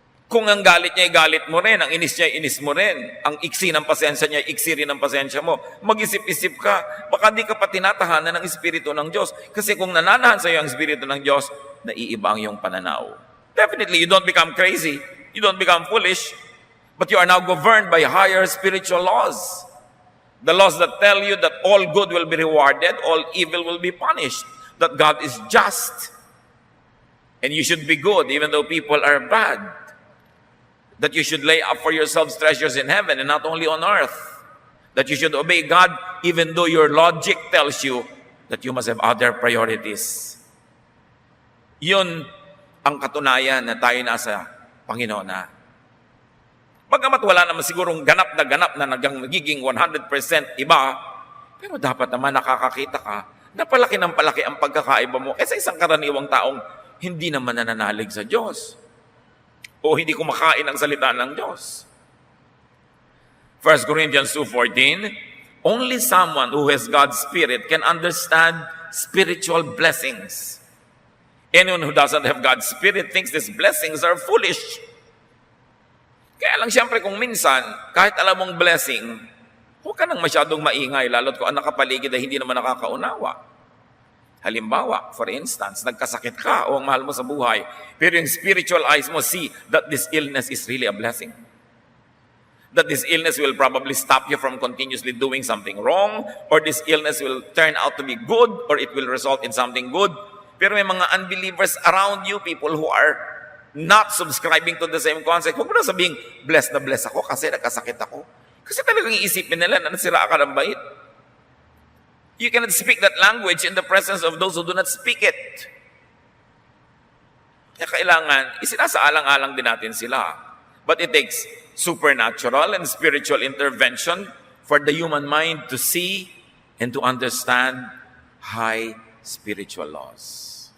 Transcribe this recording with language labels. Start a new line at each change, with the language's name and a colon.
Filipino: Kung ang galit niya ay galit mo rin, ang inis niya ay inis mo rin, ang iksi ng pasensya niya ay iksi rin ng pasensya mo, mag-isip-isip ka, baka di ka pa tinatahanan ng Espiritu ng Diyos. Kasi kung nananahan sa iyo ang Espiritu ng Diyos, naiiba ang iyong pananaw.
English: Definitely, you don't become crazy, you don't become foolish, but you are now governed by higher spiritual laws. The laws that tell you that all good will be rewarded, all evil will be punished, that God is just, and you should be good even though people are bad, that you should lay up for yourselves treasures in heaven and not only on earth, that you should obey God even though your logic tells you that you must have other priorities.
Filipino: Yun ang katunayan na tayo nasa Panginoon na. Bagamat wala naman sigurong ganap na nagiging 100% iba, pero dapat naman nakakakita ka na palaki ng palaki ang pagkakaiba mo kaysa isang karaniwang taong hindi naman nananalig sa Diyos o hindi kumakain ang salita ng Diyos.
English: 1 Corinthians 2:14, only someone who has God's Spirit can understand spiritual blessings. Anyone who doesn't have God's Spirit thinks these blessings are foolish.
Filipino: Kaya lang siyempre kung minsan, kahit alam mong blessing, huwag ka nang masyadong maingay, lalo't kung ang nakapaligid ay hindi naman nakakaunawa. Halimbawa,
English: for instance,
Filipino: nagkasakit ka o ang mahal mo sa buhay, pero yung spiritual eyes mo
English: see that this illness is really a blessing. That this illness will probably stop you from continuously doing something wrong, or this illness will turn out to be good, or it will result in something good.
Filipino: Pero may mga
English: unbelievers around you, people who are not subscribing to the same concept.
Filipino: Huwag mo na sabihing, blessed na blessed ako kasi nagkasakit ako. Kasi talagang iisipin nila na nasira ka ng bait.
English: You cannot speak that language in the presence of those who do not speak it.
Filipino: Kaya kailangan, isinasaalang-alang din natin sila.
English: But it takes supernatural and spiritual intervention for the human mind to see and to understand high spiritual laws.